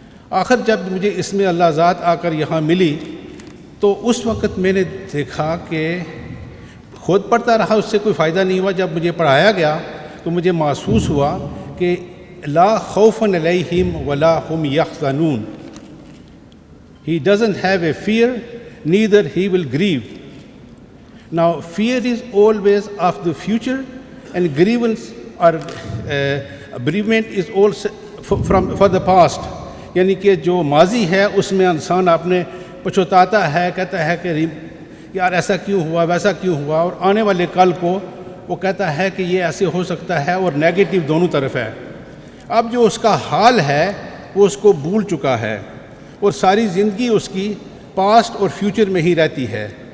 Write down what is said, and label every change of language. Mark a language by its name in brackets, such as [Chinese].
[Urdu] آخر جب مجھے اس میں اللہ ذات آ کر یہاں ملی تو اس وقت میں نے دیکھا کہ خود پڑھتا رہا، اس سے کوئی فائدہ نہیں ہوا. جب مجھے پڑھایا گیا تو مجھے محسوس ہوا کہ [Arabic] لا خوف علیہم ولا ہم یحزنون. [English] He doesn't have a fear, neither he will grieve. Now, fear is always of the future, and grievance or bereavement is also for the past. [Urdu] یعنی کہ جو ماضی ہے اس میں انسان اپنے پچھتاتا ہے، کہتا ہے کہ یار ایسا کیوں ہوا، ویسا کیوں ہوا، اور آنے والے کل کو وہ کہتا ہے کہ یہ ایسے ہو سکتا ہے، اور نیگیٹو دونوں طرف ہے. اب جو اس کا حال ہے وہ اس کو بھول چکا ہے، اور ساری زندگی اس کی پاسٹ اور فیوچر میں ہی رہتی ہے.